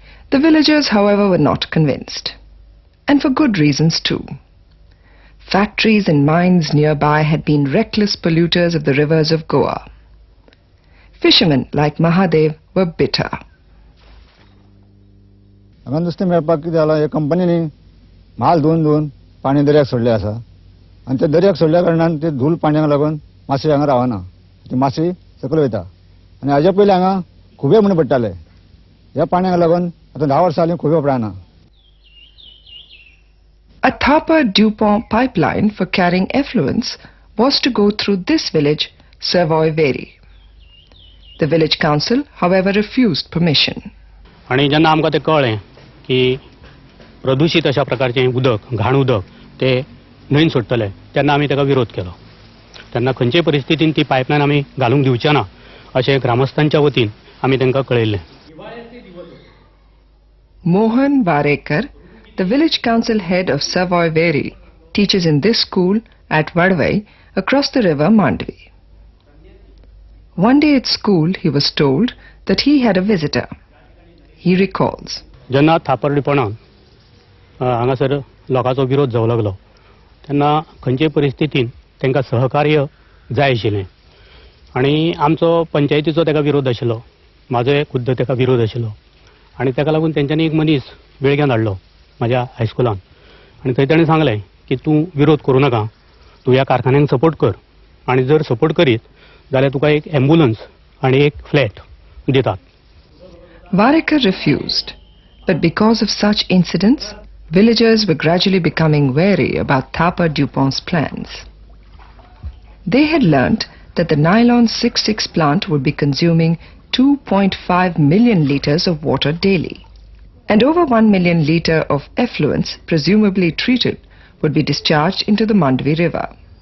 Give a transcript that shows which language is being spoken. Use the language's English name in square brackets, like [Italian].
[English] The villagers, however, were not convinced. And for good reasons too. Factories and mines nearby had been reckless polluters of the rivers of Goa. Fishermen like Mahadev were bitter. [Konkani] हांगा नुस्तें मेळपाक कितें जालां, हे कंपनीनी म्हाल धुवन पाणी दर्याक सोडलें आसा आनी ते दर्याक सोडल्या कारणान ते धूल पाण्याक लागून मासे हांगा रावना, ती मासे सकयल वयता आनी हाजे पयलीं हांगा खुबे म्हण पडटाले. ह्या पाण्याक लागून आतां 10 वर्सां जालीं खुबे पडना. [English] A Thapar Dupont pipeline for carrying effluents was to go through this village, Savoi-Veri. The village council, however, refused permission. [Konkani] आणि जेन्ना आमकां तें कळ्ळें की प्रदूषित अशा प्रकारचें उदक, घाण उदक ते न्हंयन सोडटले, तेन्ना आमी ताका विरोध केलो. तेन्ना खंयचे परिस्थितीन ती पायपलायन आमी घालूंक दिवचे ना अशें ग्रामस्थांच्या वतीन आमी तांकां कळयल्लें. [English] Mohan Varekar, the village council head of Savoi-Veri, teaches in this school at Vadavai across the river Mandvi. One day at school he was told that he had a visitor. He recalls. [Konkani] जेन्ना थापर डिपोणान हांगासर लोकांचो विरोध जावं लागलो तेन्ना खंयचे परिस्थितीन तांकां सहकार्य जाय आशिल्लें आनी आमचो पंचायतीचो ताका विरोध आशिल्लो, म्हाजोय खुद्द ताका विरोध आशिल्लो आनी ताका लागून तेंच्यांनी एक मनीस बेळग्यान हाडलो म्हाज्या हायस्कुलान आनी थंय ताणें सांगलें की तूं विरोध करूं नाका, तूं ह्या कारखान्यांक सपोर्ट कर आनी जर सपोर्ट करीत जाल्यार तुका एक एम्ब्युलन्स आनी एक फ्लॅट दितात. [English] Varekar refused, but because of such incidents, villagers were gradually becoming wary about Thapar Dupont's plans. They had learnt that the Nylon 66 plant would be consuming 2.5 million litres of water daily, and over 1 million litre of effluents, presumably treated, would be discharged into the Mandvi river.